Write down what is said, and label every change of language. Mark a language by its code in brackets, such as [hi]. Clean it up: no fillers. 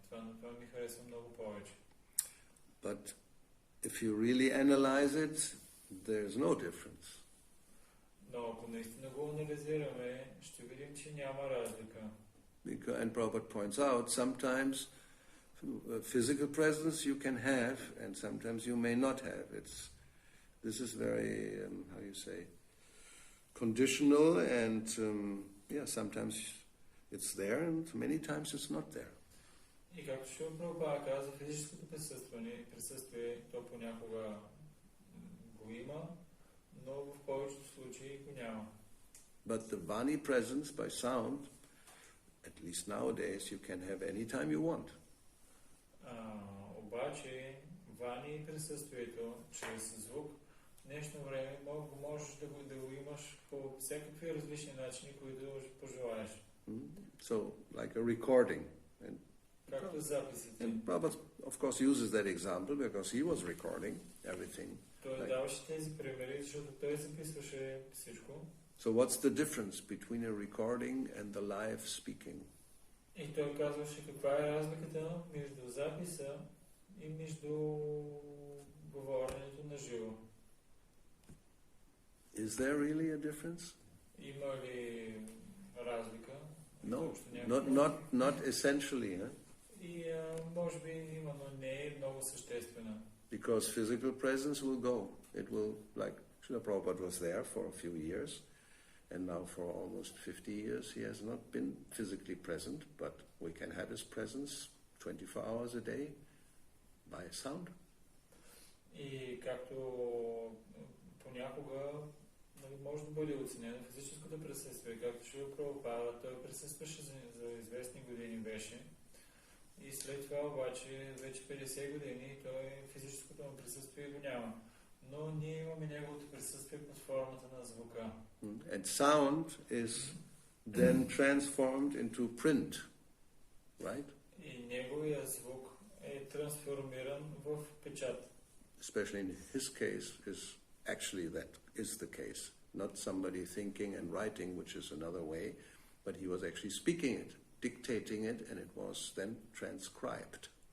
[bg] Това ми харесва много повече. [en] But if you really analyze it, there's no difference. [bg] Но ако наистина го анализираме, ще видим, че няма разлика. [en] And Prabhupada points out, sometimes physical presence you can have, and sometimes you may not have. This is very, how you say, conditional, and sometimes it's there, and many times it's not there. [bg] И както Шрила Прабхупада каза, физическото присъствие, то понякога го има, но в повечето случаи го няма. [en] But the Vani presence by sound, at least nowadays, you can have any time you want. [bg] Обаче, Вани присъствието, чрез звук, в днешно време можеш да го имаш по всякакви различни начини, които пожелаеш. [en] So, like a recording. [bg] Както записите. [en] And Prabhupada, of course, uses that example because he was recording everything. [bg] Той даваше тези примери, защото той записваше всичко. [en] So what's the difference between a recording and the live speaking? [bg] И той казваше каква е разликата между записа и между говоренето на живо. [en] Is there really a difference? [bg] Има ли разлика? [en] No, not essentially. Huh? [bg] И може би има, но не е много съществена. Because physical presence will go. It will, like Srila Prabhupada was there for a few years, and now for almost 50 years he has not been physically present, but we can have his presence 24 hours a day by sound. И както понякога може да бъде оценено физическото присъствие, както Шрила Прабхупада, той присъстваше за известни години беше. И след това обаче вече 50 години той физическото му присъствие го няма. Но ние имаме неговото присъствие под формата на звука. [en] And sound is then transformed into print, right? [bg] И неговия звук е трансформиран в печат. [en] Especially in his case, is actually that is the case. Not somebody thinking and writing, which is another way, but he was actually speaking it, dictating it, and it was then transcribed.